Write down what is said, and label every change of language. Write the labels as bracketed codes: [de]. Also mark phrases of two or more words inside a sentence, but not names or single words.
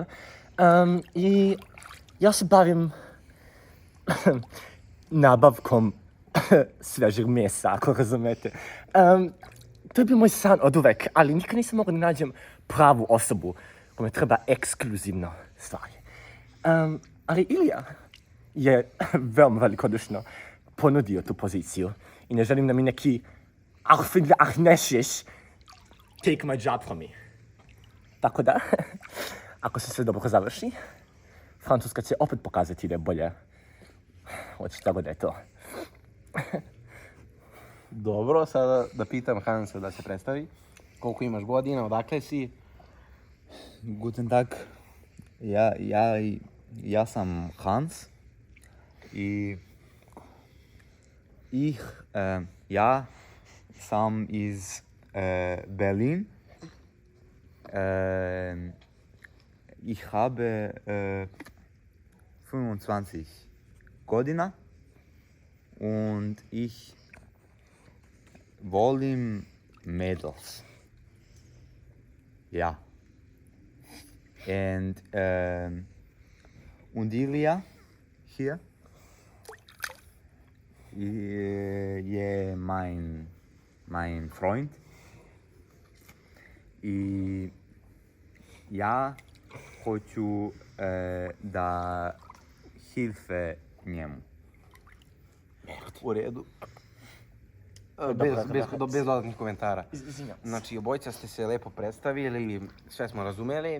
[sr] I ja se bavim nabavkom svežeg mesa, ako razumete. To je bio moj san od uvek, ali nikad nisam mogao da nađem pravu osobu kome treba ekskluzivno stvari. Ali Ilija je veoma velikodušno ponudio tu poziciju i ne želim da mi neki [en] take my job from me. [sr] Tako da, ako se sve dobro završi, Francuska će opet pokazati da je bolje od šta god je to. Dobro, sada da pitam Hansa da se predstavi. Koliko imaš godina, odakle si? [de] Guten Tag. [sr] Ja sam Hans i ja sam iz Berlin. [de] Ich habe 25 godina und ich volim Mädels. Ja. Und Ilya hier je mein Freund. [sr] I ja hoću da hilfe njemu. U redu. Bez dodatnih komentara. Znači, obojica ste se lepo predstavili, sve smo razumeli.